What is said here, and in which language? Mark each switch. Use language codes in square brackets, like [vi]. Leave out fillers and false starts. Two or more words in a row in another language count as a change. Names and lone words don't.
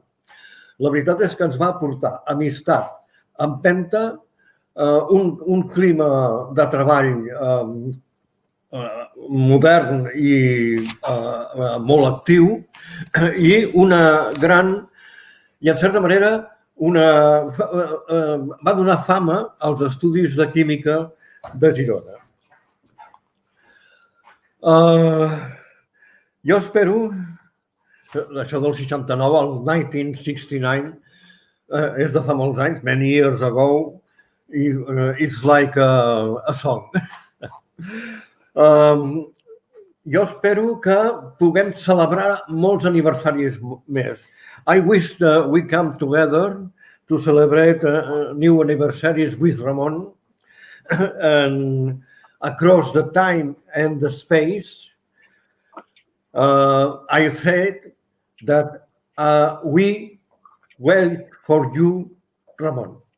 [ca] La veritat és que ens va aportar amistat, empenta, un clima de treball modern i molt actiu i una gran, i en certa manera va donar fama als estudis de química de Girona. Jo espero, això del 69, el 1969, és de fa molts anys, [en] many years ago, it's like a song. [ca] Jo espero que puguem celebrar molts aniversaris més. [en] I wish that we come together to celebrate new anniversaries with Ramon and across the time and the space. I said that we wait for you, Ramon.